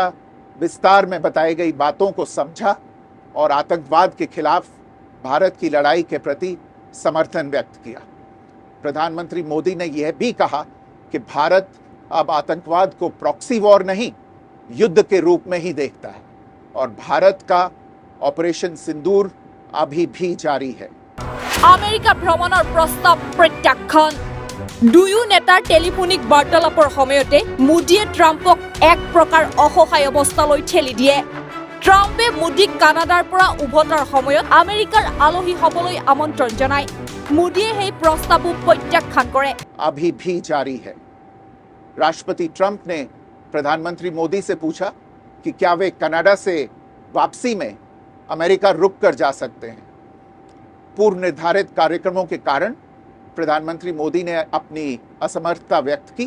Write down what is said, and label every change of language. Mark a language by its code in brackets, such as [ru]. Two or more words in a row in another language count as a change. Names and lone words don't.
[hi] विस्तार में बताई गई बातों को समझा और आतंकवाद के खिलाफ भारत की लड़ाई के प्रति समर्थन व्यक्त किया प्रधानमंत्री मोदी ने यह भी कहा कि भारत अब आतंकवाद को [en] proxy war [hi] नहीं युद्ध के रूप में ही देखता है और भारत का ऑपरेशन सिंदूर अभी भी जारी है [as] আমেৰিকা ভ্ৰমণৰ প্ৰস্তাৱ প্ৰত্যাখ্যান দুয়ো নেতাৰ টেলিফোনিক বাৰ্তালাপৰ সময়তে মোদীয়ে ট্ৰাম্পক এক প্ৰকাৰ অসহায় অৱস্থালৈ ঠেলি দিয়ে ট্ৰাম্পে মোদীক কানাডাৰ পৰা উভতাৰ সময়ত আমেৰিকাৰ আলহী হ'বলৈ আমন্ত্ৰণ জনায় মোদীয়ে সেই প্ৰস্তাৱো প্ৰত্যাখ্যান কৰে [hi] अभी भी जारी है। राष्ट्रपति ट्रंप ने प्रधानमंत्री मोदी से पूछा कि क्या वे कनाडा से वापसी में अमेरिका रुक कर जा सकते हैं। पूर्व निर्धारित कार्यक्रमों के कारण प्रधानमंत्री मोदी ने अपनी असमर्थता व्यक्त की।